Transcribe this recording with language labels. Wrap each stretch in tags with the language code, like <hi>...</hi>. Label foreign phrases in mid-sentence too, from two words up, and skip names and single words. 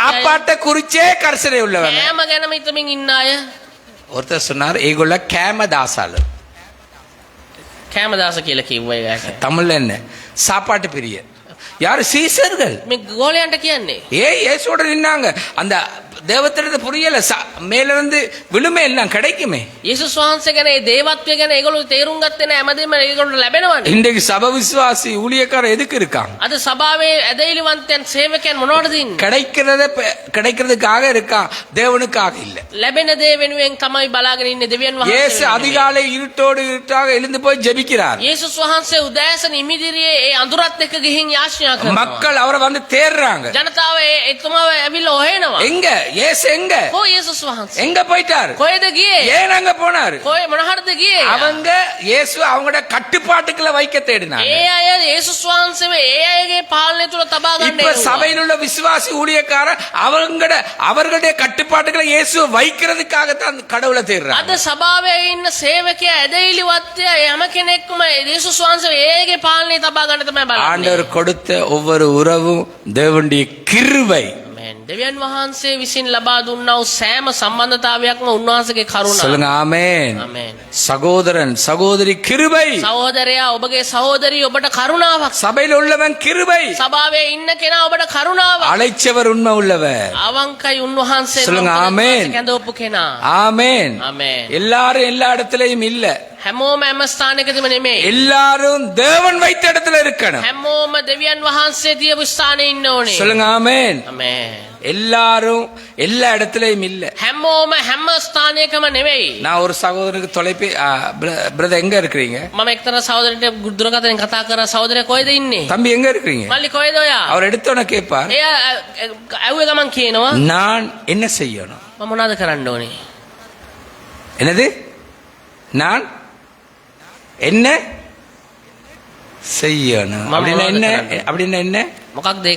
<ta>சாப்பாட்டை குறிச்சே கரிசனை உள்ளவங்க.</ta> <si>කෑම ගැනම හිතමින් ඉන්න අය.</si> <ta>ஒருத்தர் சொன்னார்,</ta> <si>ඒගොල්ල கேமதாசாலு. කෑමදාස කියලා කිව්වා ඒක.</si> <ta>தமிழ்ல என்ன? சாப்பாட்டு பிரியர். யாரு? சீசர்கள்.</ta> <si>මේ ගෝලයන්ට කියන්නේ</si> <ta>இயேசுவோட நின்னாங்க. அந்த தேவத்திற்கு புரியல, மேல இருந்து விழுமே எல்லாம் கிடைக்குமே.</ta> <si>යේසුස් වහන්සේ ගැන ඒ දේවත්වය ගැන ඒගොල්ලෝ තේරුම් ගත්තේ නැහැ. හැමදේම ඒගොල්ලෝ ලැබෙනවනේ.</si> <ta>இன்றைக்கு சப விசுவாசி ஊழியக்கார எதுக்கு இருக்கான்?</ta> <si>අද සභාවේ ඇදහිලිවන්තයන් සේවකයන් මොනවටද ඉන්නේ?</si> <ta>கிடைக்கிறதுக்காக இருக்கான், தேவனுக்காக இல்ல.</ta> <si>ලැබෙන දේ වෙනුවෙන් තමයි බලාගෙන ඉන්නේ දෙවියන් වහන්සේ.</si> <ta>இயேசு அதிகாலை இருட்டோடு இருட்டாக எழுந்து போய் ஜெபிக்கிறார்.</ta> <si>යේසුස් වහන්සේ උදෑසන ඉමිදිරියේ ඒ අඳුරත් එක්ක ගිහින් යාඥා කරනවා.</si> <ta>மக்கள் அவரை வந்து தேடுறாங்க.</ta> <si>ජනතාව එතුමාව ඇවිල්ලා හොයනවා.</si> <ta>எங்க இயேசு? எங்க</ta> <si>කො යේසුස් වහන්සේ?</si> <ta>எங்க போயிட்டாரு?</ta> <si>කොහෙද ගියේ?</si> <ta>ஏன் அங்க போனாரு?</ta> <si>කොහෙ මොනහටද ගියේ?</si> <ta>அவங்க இயேசு அவங்களோட கட்டுப்பாட்டுக்குள்ள வைக்க தேடினாங்க.</ta> <si>ඒ අය යේසුස් වහන්සේව ඒ අයගේ පාලනය තුල තබා ගන්න</si> <ta>இப்ப சபையில் உள்ள விசுவாசி ஊழியக்கார அவர்களுடைய கட்டுப்பாட்டுகளை இயேசு வைக்கிறதுக்காக தான் கடவுளை தேடுறாங்க.</ta> <si>අද සභාවේ ඉන්න සේවකයා ඇදහිලිවත්ය හැම කෙනෙක්ම යේසුස් වහන්සේ ඒගේ පාලනය තබා ගන්න තමයි බලන්නේ.</si> <ta>ஆண்டவர் கொடுத்த ஒவ்வொரு உறவும் தேவனுடைய கிருபை.</ta> <si>ආමේන්. දෙවියන් වහන්සේ විසින් ලබා දුන්නා වූ සෑම සම්බන්ධතාවයක්ම උන්වහන්සේගේ කරුණාව.</si> <ta>சொல்லுங்க ஆமென்.</ta> <si>ආමේන්.</si> <ta>சகோதரன் சகோதரி கிருபை.</ta> <si>සහෝදරයා ඔබගේ සහෝදරිය ඔබට කරුණාවක්.</si> <ta>சபையில் உள்ளவன் கிருபை.</ta> <si>සභාවේ ඉන්න කෙනා ඔබට කරුණාවක්.</si> <ta>அழைச்சவர் உண்மை உள்ளவர்.</ta> <si>අවංකයි උන්වහන්සේ</si> <ta>சொல்லுங்க ஆமென்.</ta> <si>කැඳවපු කෙනා.</si> <ta>ஆமென்.</ta> <si>ආමේන්.</si> <ta>எல்லாரும் எல்லா இடத்துலயும் இல்ல,</ta> <si>හැමෝම හැම ස්ථානයකදීම නෙමෙයි.</si> <ta>எல்லாரும் தேவன் வைத்த இடத்துல இருக்கணும்.</ta> <si>හැමෝම දෙවියන් වහන්සේ තියපු ස්ථානයේ ඉන්න ඕනේ.</si> <ta>சொல்லுங்க ஆமென்.</ta> <si>ආමේன்.</si> <ta>எல்லாரும் எல்லா இடத்துலயும் இல்ல.</ta> <si>හැමෝම හැම ස්ථානයකම නෙමෙයි.</si> <ta>நான் ஒரு சகோதரனுக்கு பிரதர் எங்க இருக்கிறீங்க?</ta> <si>මම එක්තරා සහෝදරයෙක්ට දුරකථනයෙන් කතා කරා. සහෝදරයා කොහෙද ඉන්නේ?</si> <ta>தம்பி எங்க இருக்கிறீங்க?</ta> <si>මල්ලි කොහෙද ඔයා?</si> <ta>அவர் எடுத்தோன்னு கேட்பார்,</ta> <si>එයා ඇව්වේ ගමන් කියනවා</si> <ta>நான் என்ன செய்யணும்?</ta> <si>මම මොනවද කරන්න ඕනේ?</si> <ta>என்னது? நான் என்ன செய்யணும்? அப்படின்னா என்ன? அப்படின்னா என்ன?</ta> <si>මොකක්ද ඒක?</si>